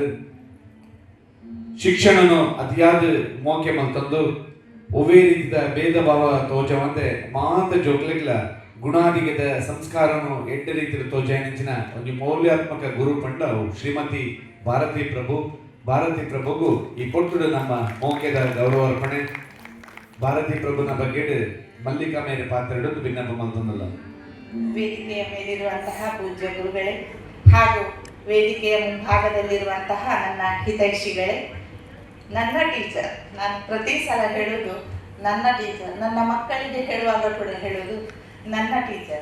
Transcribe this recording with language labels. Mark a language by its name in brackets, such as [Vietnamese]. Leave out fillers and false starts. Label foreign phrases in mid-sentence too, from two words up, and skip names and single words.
[Tulu] ಶಿಕ್ಷಣನು ಅತಿಯಾದ ಮೋಕೆ ಮಲ್ತಂದು ಒವೇ ರೀತಿಯ ಭೇದ ಭಾವ ತೋಜವಂತೆ ಮಾತ ಜೋಕ್ಲಿಗ್ಲ ಗುಣಾಧಿಗದ ಸಂಸ್ಕಾರನು ಎಡ್ಡ ರೀತಿಯ ತೋಜಾಯನಿಂಚಿನ ಒಂದು ಮೌಲ್ಯಾತ್ಮಕ ಗುರು ಪಂಡ ಶ್ರೀಮತಿ ಭಾರತಿ ಪ್ರಭುಗೂ ಈ ಪೊಟ್ಟುಡು ನಮ್ಮ ಮೋಕೆದ ಗೌರವ ಅರ್ಪಣೆ. ಭಾರತಿ ಪ್ರಭುನ ಬಗ್ಗೆ ಮಲ್ಲಿಕಾ ಮೇಲೆ ಪಾತ್ರ ಹಿಡಿದು ಭಿನ್ನಪ್ಪ ಮಲ್ತಂದಲ್ಲ. [Kannada] ವೇದಿಕೆಯ ಮೇಲಿರುವಂತಹ ಪೂಜ್ಯ ಗುರುಗಳೇ ಹಾಗೂ ವೇದಿಕೆಯ ಮುಂಭಾಗದಲ್ಲಿರುವಂತಹ ನನ್ನ ಹಿತೈಷಿಗಳೇ, ನನ್ನ ಟೀಚರ್, ನಾನು ಪ್ರತಿ ಸಲ ಹೇಳೋದು ನನ್ನ ಟೀಚರ್, ನನ್ನ ಮಕ್ಕಳಿಗೆ ಹೇಳುವಾಗ ಕೂಡ ಹೇಳೋದು ನನ್ನ ಟೀಚರ್.